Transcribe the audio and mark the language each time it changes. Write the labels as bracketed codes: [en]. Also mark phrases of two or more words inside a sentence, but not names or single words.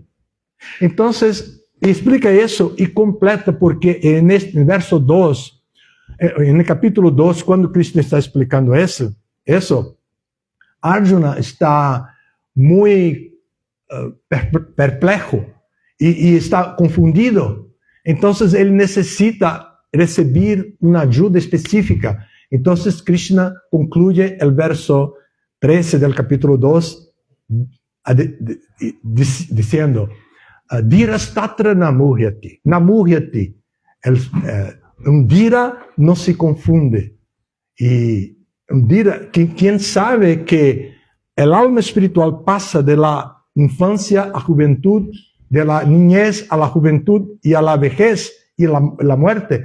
[es] Entonces, explica eso y completa porque en este verso 2, en el capítulo 2, cuando Krishna está explicando eso, Arjuna está muy perplejo y está confundido. Entonces, él necesita recibir una ayuda específica. Entonces, Krishna concluye el verso 13 del capítulo 2 diciendo, [sa] Dirastatra namuhyati. Namuhyati. [es] Un dira no se confunde. Y un dira, quien sabe que el alma espiritual pasa de la infancia a juventud, de la niñez a la juventud y a la vejez y la muerte.